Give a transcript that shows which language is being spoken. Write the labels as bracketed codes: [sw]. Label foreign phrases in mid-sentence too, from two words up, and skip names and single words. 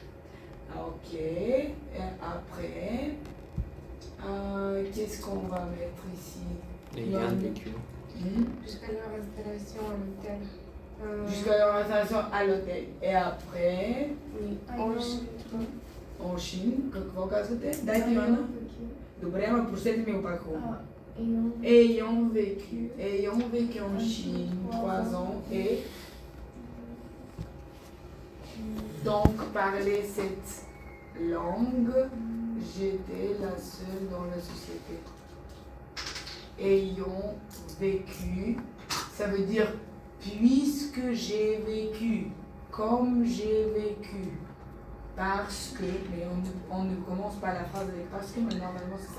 [fr] Ok, et après, qu'est-ce qu'on va mettre ici? Ayant vécu. Jusqu'à leur installation à l'hôtel. Jusqu'à leur installation à l'hôtel. Et après, Oui. en Chine, [bg] какво казвате? Дайте Йоанна. Добре, ама прочетете ми го пак хубаво. [fr] Ayant vécu en Chine 3 ans et donc parler cette langue, j'étais la seule dans la société. Ayant vécu, ça veut dire puisque j'ai vécu, comme j'ai vécu, parce que, mais on ne commence pas la phrase avec parce que, mais normalement c'est ça.